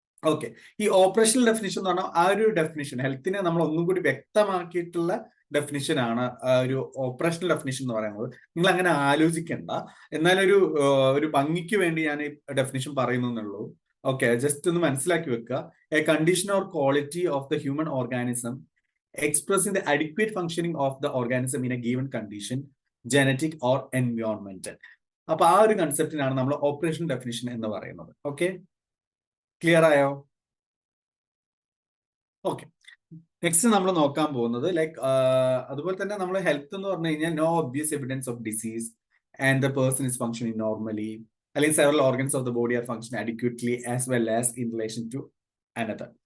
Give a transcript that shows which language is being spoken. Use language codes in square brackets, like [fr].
[ml] Okay, ഈ operational definition എന്ന് പറഞ്ഞാൽ ആ ഒരു ഡെഫിനിഷൻ ഹെൽത്തിനെ നമ്മൾ ഒന്നും കൂടി വ്യക്തമാക്കിയിട്ടുള്ള ഡെഫിനിഷൻ ആണ് ഒരു ഓപ്പറേഷണൽ ഡെഫിനിഷൻ എന്ന് പറയുന്നത്. നിങ്ങൾ അങ്ങനെ ആലോചിക്കണ്ട, എന്നാലൊരു ഒരു ഭംഗിക്ക് വേണ്ടി ഞാൻ ഈ ഡെഫിനിഷൻ പറയുന്നുള്ളൂ. ഓക്കെ, ജസ്റ്റ് ഒന്ന് മനസ്സിലാക്കി വെക്കുക. [en] A condition or quality of the human organism expressing the adequate functioning of the organism in a given condition, genetic or environmental. [ml] അപ്പൊ ആ ഒരു കൺസെപ്റ്റിനാണ് നമ്മൾ ഓപ്പറേഷൻ ഡെഫിനിഷൻ എന്ന് പറയുന്നത്. ഓക്കെ, ക്ലിയർ ആയോ? ഓക്കെ, നെക്സ്റ്റ് നമ്മൾ നോക്കാൻ പോകുന്നത് ലൈക്ക് അതുപോലെ തന്നെ നമ്മൾ ഹെൽത്ത് എന്ന് പറഞ്ഞു കഴിഞ്ഞാൽ [en] No obvious evidence of disease and the person is functioning normally, അല്ലെങ്കിൽ several organs of the body are function adequately as well as in relation to another.